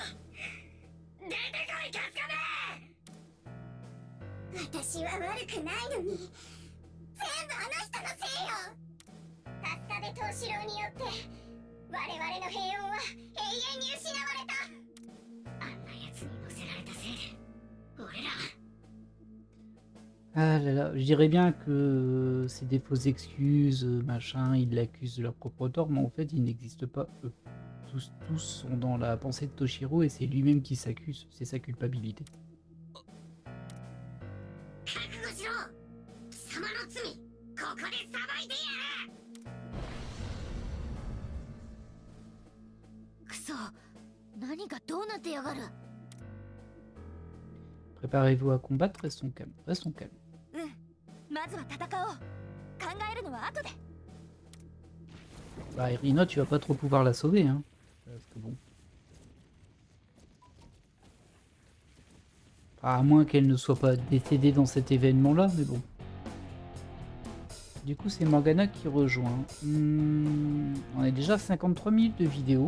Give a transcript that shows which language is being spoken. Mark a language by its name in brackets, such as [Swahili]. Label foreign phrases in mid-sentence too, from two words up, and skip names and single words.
[Japanese] 出てこい春日部。私は悪くないのに全部あの人のせいよ。春日部藤四郎によって我々の平穏は永遠に失われた。あんな奴に乗せられたせいで俺ら。 [French] Ah là là, je dirais bien que c'est des fausses excuses, machin, ils l'accusent de leur propre tort, mais en fait, ils n'existent pas, eux. Tous sont dans la pensée de Toshiro et c'est lui-même qui s'accuse, c'est sa culpabilité. [Japanese] 覚悟しろ。貴様の罪、ここで裁いてやる。クソ、何がどうなってやがる。 [French] Préparez-vous à combattre, restons calmes, restons calmes. [Japanese] まずは戦おう。考えるのは後で。 [French] Bah, Irina, tu vas pas trop pouvoir la sauver, hein. Parce que bon. À moins qu'elle ne soit pas décédée dans cet événement-là, mais bon. Du coup, c'est Morgana qui rejoint. On est déjà à 53 minutes de vidéo.